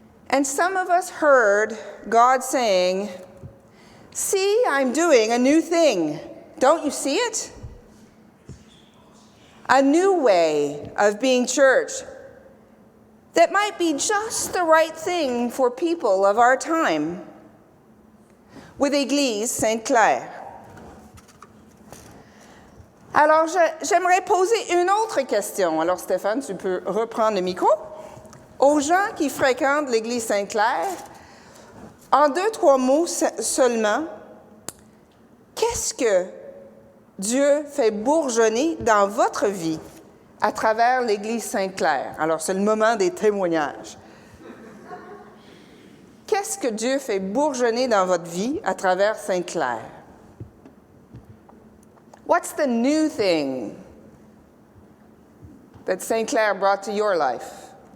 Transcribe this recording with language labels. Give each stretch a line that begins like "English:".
English: And some of us heard God saying, "See, I'm doing a new thing. Don't you see it? A new way of being church that might be just the right thing for people of our time." With Église Sainte-Claire.
French: Alors, j'aimerais poser une autre question. Alors, Stéphane, tu peux reprendre le micro. Aux gens qui fréquentent l'Église Sainte-Claire, en 2-3 mots seulement, qu'est-ce que Dieu fait bourgeonner dans votre vie à travers l'Église Sainte-Claire? Alors, c'est le moment des témoignages. Qu'est-ce que Dieu fait bourgeonner dans votre vie à travers Sainte-Claire?
English: What's the new thing that Sainte-Claire brought to your life?